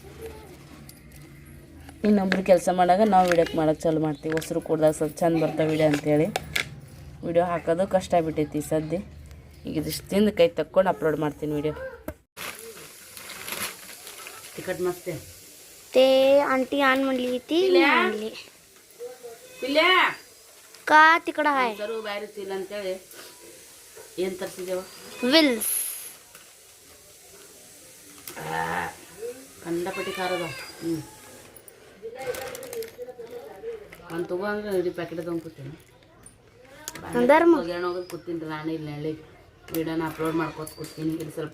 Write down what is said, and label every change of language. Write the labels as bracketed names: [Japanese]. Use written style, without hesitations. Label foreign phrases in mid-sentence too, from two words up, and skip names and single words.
[Kannada] ಇನ್ನೊಬ್ರು ಕೆಲಸ ಮಾಡಾಗ ನಾವು ವಿಡಿಯೋಕ್ಕೆ ಮಾಡೋಕ್ಕೆ ಚಾಲು ಮಾಡ್ತೀವಿ ಹೊಸರು ಕೊಡ್ದಾಗ ಸ್ವಲ್ಪ ಚಂದ ಬರ್ತಾವೆ ವಿಡಿಯೋ ಅಂತೇಳಿ ವಿಡಿಯೋ ಹಾಕೋದು ಕಷ್ಟ ಆಗ್ಬಿಟ್ಟೈತಿ ಸದ್ಯ ಈಗ ಇದಿಷ್ಟು ತಿಂದು ಕೈ ತಕ್ಕೊಂಡು ಅಪ್ಲೋಡ್ ಮಾಡ್ತೀನಿ ವಿಡಿಯೋ ಟಿಕೆಟ್ ಮಸ್ತೆ [Marathi] ते आंटी आण म्हणली ती आणली पिल्या का तिकडं आहे [Kannada] सरू बाहेर ಇಲ್ಲ ಅಂತೇಳಿ ಏನು ತರಿಸಿದೇವ विल्स ಕಂಡಪಟ್ಟಿ ಖಾರದ ಒಂದು ತಗೋ ಅಂದ್ರೆ ಇಡೀ ಪ್ಯಾಕೆಟ್ ತೊಗೊಂಡು ಕೂತೀನಿ ಹೋಗೋದು ಕೂತೀನಿ ರಾಣಿ ಇಲ್ಲ ಹೇಳಿ ವಿಡಿಯೋನ ಅಪ್ಲೋಡ್ ಮಾಡ್ಕೊತ ಕೂತೀನಿ ಇಲ್ಲಿ ಸ್ವಲ್ಪ